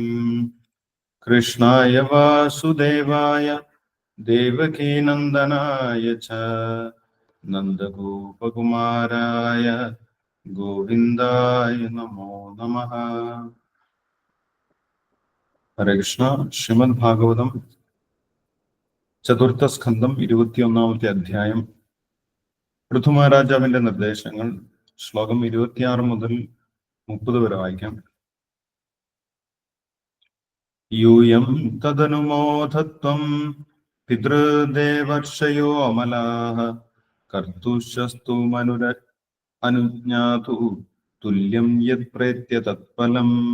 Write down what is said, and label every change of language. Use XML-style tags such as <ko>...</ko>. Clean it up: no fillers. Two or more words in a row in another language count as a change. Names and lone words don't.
<sa>कृष्णाय वासुदेवाय देवकीनन्दनाय च नन्दगोपकुमाराय गोविन्दाय नमो नमः। हरे कृष्ण।</sa> <ml>श्रीमद् भागवतम ചതുർത്ഥ സ്കന്ധം 21-ാമത്തെ അധ്യായം. പൃഥുമഹാരാജാവിന്റെ നിർദ്ദേശങ്ങൾ. ശ്ലോകം 26 മുതൽ 30 വരെ വായിക്കാം.</ml> <sa>यूयं तदनुमोधत्वं पितृदेवर्षयो अमलाः कर्तुशस्तु अनुज्ञातु तुल्यं यत् प्रेत्य तत्फलम्.</sa>